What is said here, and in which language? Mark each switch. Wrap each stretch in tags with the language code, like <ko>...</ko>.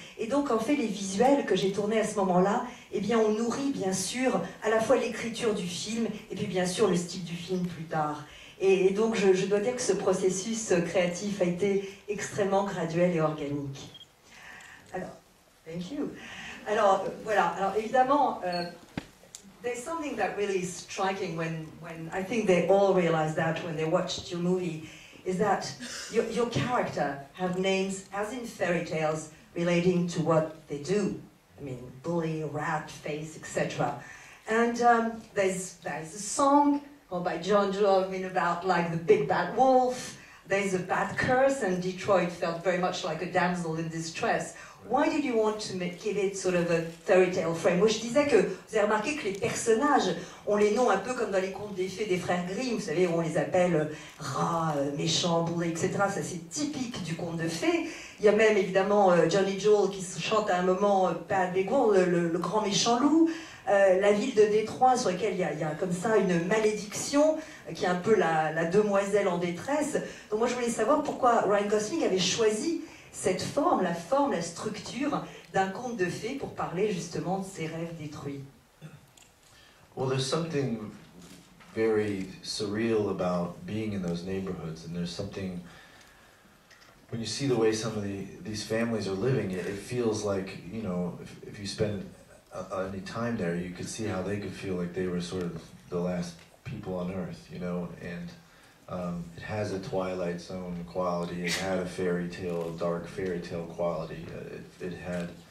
<fr>Et donc en fait les visuels que j'ai tournés à ce moment-là, eh bien on nourrit bien sûr à la fois l'écriture du film et puis bien sûr le style du film plus tard. Et donc je dois dire que ce processus créatif a été extrêmement graduel et organique.</fr> <en>Alors, thank you.</en> <fr>Alors voilà, alors évidemment,</fr> <en>there's something that really is striking when I think they all realize that when they watched your movie, is that your character have names as in fairy tales relating to what they do. I mean, bully, rat, face, etc. And there's a song by John Joel about like the big bad wolf. There's a bad curse, and Detroit felt very much like a damsel in distress. Why did you want to give it sort of a fairy tale frame?</en> <fr>Moi, je disais que vous avez remarqué que les personnages ont les noms un peu comme dans les contes des fées des frères Grimm, vous savez, où on les appelle rats, méchants, bourrés, etc. Ça, c'est typique du conte de fées. Il y a même évidemment Johnny Joel qui chante à un moment Bad Big Wolf, le grand méchant loup. La ville de Détroit, sur laquelle il y a comme ça une malédiction, qui est un peu la demoiselle en détresse. Donc moi, je voulais savoir pourquoi Ryan Gosling avait choisi cette forme, la structure d'un conte de fées pour parler justement de ses rêves détruits.</fr> <en>Well, there's something very surreal about being in those neighborhoods, and there's something, when you see the way some of these families are living, it feels like, you know, if you spend any time there, you could see how they could feel like they were sort of the last people on earth, you know, and it has a Twilight Zone quality, it had a fairy tale, a dark fairy tale quality, it had</en>